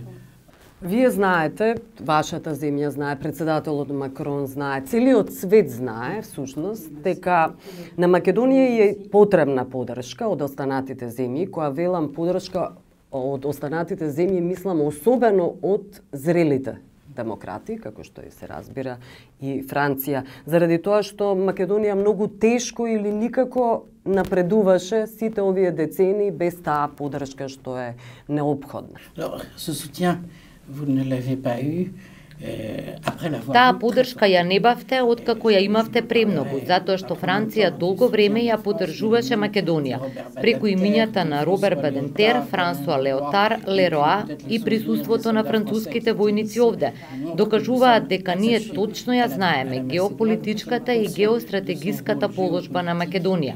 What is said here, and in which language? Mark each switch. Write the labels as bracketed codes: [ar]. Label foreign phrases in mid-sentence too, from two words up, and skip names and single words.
[mk] Вие знаете, вашата земја знае, председателот Макрон знае, целиот свет знае всушност дека на Македонија е потребна поддршка од останатите земји, која велам поддршка од останатите земји мислам особено од зрелите демократи, како што и се разбира, и Франција, заради тоа што Македонија многу тешко или никако напредуваше сите овие децени без таа поддршка што е неопходна. [fr] Ce soutien, vous ne l'avez pas eu. [mk] Таа поддршка ја не бавте откако ја имавте премногу, затоа што Франција долго време ја поддржуваше Македонија, преку имињата на Робер Бадентер, Франсуа Леотар, Лероа и присуството на француските војници овде. Докажуваат дека ние точно ја знаеме геополитичката и геостратегиската положба на Македонија.